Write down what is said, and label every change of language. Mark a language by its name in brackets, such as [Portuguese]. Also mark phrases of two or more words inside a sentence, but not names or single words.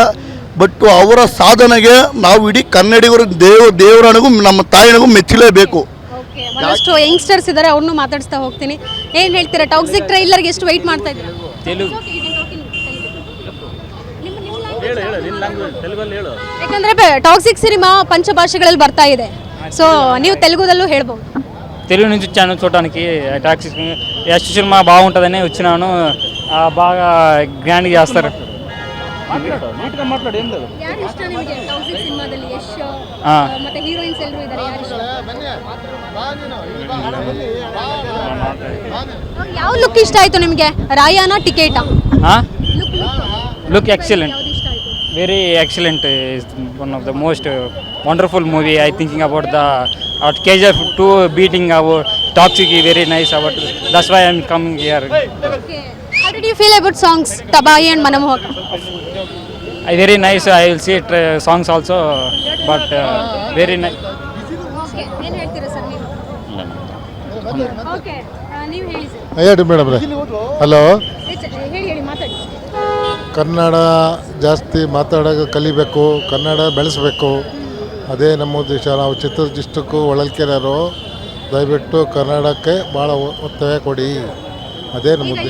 [Kannada] ಬಟ್ ಅವರ ಸಾಧನೆಗೆ ನಾವು ಇಡೀ ಕನ್ನಡಿಗರು ದೇವರನಿಗೂ ನಮ್ಮ ತಾಯಿನಿಗೂ ಮೆಚ್ಚಲೇಬೇಕು. ಒಂದಷ್ಟು ಯಂಗ್ಸ್ಟರ್ಸ್ ಇದ್ದಾರೆ, ಅವ್ರನ್ನೂ ಮಾತಾಡಿಸ್ತಾ ಹೋಗ್ತೀನಿ. ಏನು ಹೇಳ್ತೀರಾ, ಟಾಕ್ಸಿಕ್ ಟ್ರೈಲರ್ಗೆ ಎಷ್ಟು ವೆಯ್ಟ್ ಮಾಡ್ತಾ ಇದ್ದೀರಾ? ಯಾಕಂದ್ರೆ ಟಾಕ್ಸಿಕ್ ಸಿನಿಮಾ ಪಂಚಭಾಷೆಗಳಲ್ಲಿ ಬರ್ತಾ ಇದೆ. ಸೋ ನೀವು ತೆಲುಗುದಲ್ಲೂ ಹೇಳ್ಬೋದು. [Telugu] తెలుగు నుంచి వచ్చాను చూడడానికి. టాక్సిక్ యశ్ సినిమా బాగుంటుందని వచ్చినాను. బాగా గ్రాండ్గా చేస్తారు. [Kannada] ಯಾವ ಲುಕ್ ಇಷ್ಟ ಆಯ್ತು ನಿಮಗೆ? ರಾಯಾನ ಟಿಕೆಟಾ? [English] look excellent, very excellent. Is one of the most wonderful movie. I thinking about the KGF 2 beating our Toxic, very nice about. That's why I'm coming here. Okay. How did you feel about songs Tabai and Manamohaka? Very nice. I will see it, songs also, but very nice. [Kannada] Okay. ಏನು ಹೇಳ್ತೀರಾ ಸರ್ ನೀವು? Okay. ನೀವು ಹೇಳಿ ಸರ್. ಹೇಳಿ ಮೇಡಮ್. ಹಲೋ, ಹೇಳಿ ಮಾತಾಡಿ. ಕನ್ನಡ ಜಾಸ್ತಿ ಮಾತಾಡೋಕೆ ಕಲಿಬೇಕು, ಕನ್ನಡ ಬೆಳೆಸಬೇಕು, ಅದೇ ನಮ್ಮ ಉದ್ದೇಶ. ನಾವು ಚಿತ್ರದುರ್ಗ ಡಿಸ್ಟ್ರಿಕ್ಕು ಹೊಳಲ್ಕೆರೆಯವರು, ದಯವಿಟ್ಟು ಕನ್ನಡಕ್ಕೆ ಭಾಳ ಒತ್ತಾಯ ಕೊಡಿ, ಅದೇ ನಮ್ಮ ಉದ್ದೇಶ.